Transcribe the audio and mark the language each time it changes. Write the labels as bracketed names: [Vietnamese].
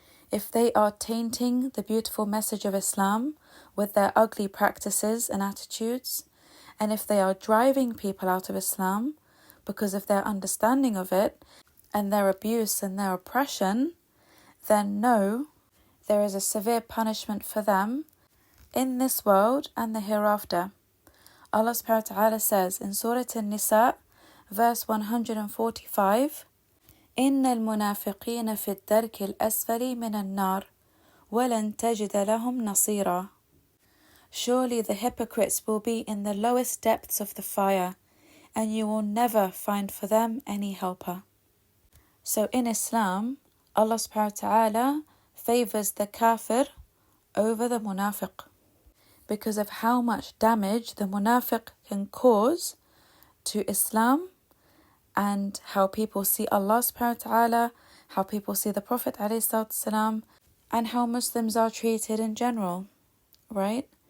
[English] If they are tainting the beautiful message of Islam with their ugly practices and attitudes, and if they are driving people out of Islam because of their understanding of it and their abuse and their oppression, then know there is a severe punishment for them in this world and the hereafter. Allah subhanahu wa ta'ala says in Surah An-Nisa, verse 145, [Arabic] إِنَّ الْمُنَافِقِينَ فِي الدَّرْكِ الْأَسْفَلِ مِنَ النَّارِ وَلَن تَجِدَ لَهُمْ نَصِيرًا. [English] Surely the hypocrites will be in the lowest depths of the fire, and you will never find for them any helper. So in Islam, Allah subhanahu wa ta'ala favors the kafir over the munafiq, because of how much damage the munafiq can cause to Islam, and how people see Allah subhanahu wa ta'ala, how people see the Prophet ﷺ, and how Muslims are treated in general, right?